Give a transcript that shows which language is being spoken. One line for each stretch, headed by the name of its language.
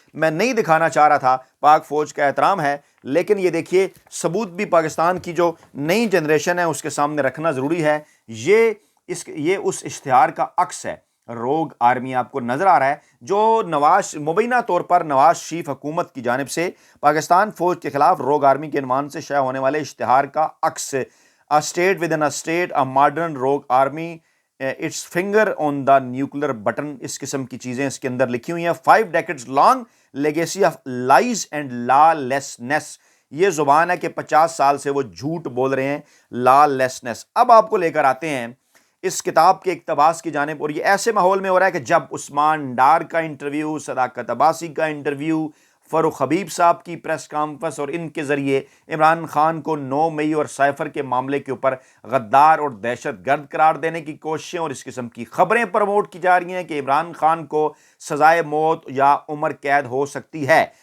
Urdu: میں نہیں دکھانا چاہ رہا تھا, پاک فوج کا احترام ہے, لیکن یہ دیکھیے ثبوت بھی پاکستان کی جو نئی جنریشن ہے اس کے سامنے رکھنا ضروری ہے. یہ اس اشتہار کا عکس ہے. روگ آرمی آپ کو نظر آ رہا ہے جو مبینہ طور پر نواز شریف حکومت کی جانب سے پاکستان فوج کے خلاف روگ آرمی کے عنوان سے شائع ہونے والے اشتہار کا عکس.
English: A state within a state, a modern rogue army, its finger on the nuclear button,
Urdu: اس قسم کی چیزیں اس کے اندر لکھی ہوئی ہیں.
English: 5 decades long legacy of lies and lawlessness.
Urdu: یہ زبان ہے کہ 50 سال سے وہ جھوٹ بول رہے ہیں, lawlessness. اب آپ کو لے کر آتے ہیں اس کتاب کے اقتباس کی جانب, اور یہ ایسے ماحول میں ہو رہا ہے کہ جب عثمان ڈار کا انٹرویو, صداقت عباسی کا انٹرویو, فاروق حبیب صاحب کی پریس کانفرنس, اور ان کے ذریعے عمران خان کو 9 مئی اور سائفر کے معاملے کے اوپر غدار اور دہشت گرد قرار دینے کی کوششیں اور اس قسم کی خبریں پروموٹ کی جا رہی ہیں کہ عمران خان کو سزائے موت یا عمر قید ہو سکتی ہے.